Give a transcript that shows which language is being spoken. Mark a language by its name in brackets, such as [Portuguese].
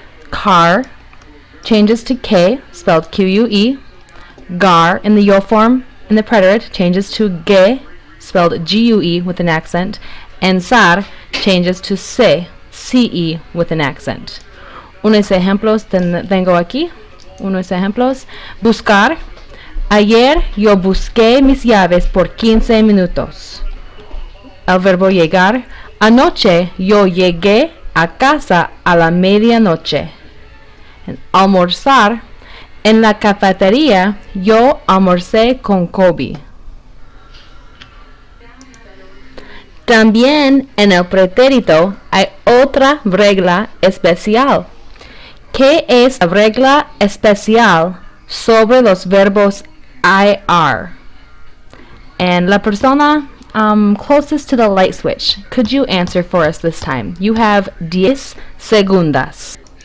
[English] Car changes to K, spelled Q-U-E. Gar in the yo form in the preterite changes to ge, spelled G-U-E with an accent, and zar changes to se, C-E with an accent. [Spanish] Unos ejemplos tengo aquí. Unos ejemplos. Buscar. Ayer yo busqué mis llaves por 15 minutos. El verbo llegar. Anoche yo llegué a casa a la medianoche. Almorzar. En la cafetería yo almorcé con Kobe. También en el pretérito hay otra regla especial. ¿Qué es la regla especial sobre los verbos IR? [English] And [Spanish] la persona [English] closest to the light switch, could you answer for us this time? You have 10 segundas.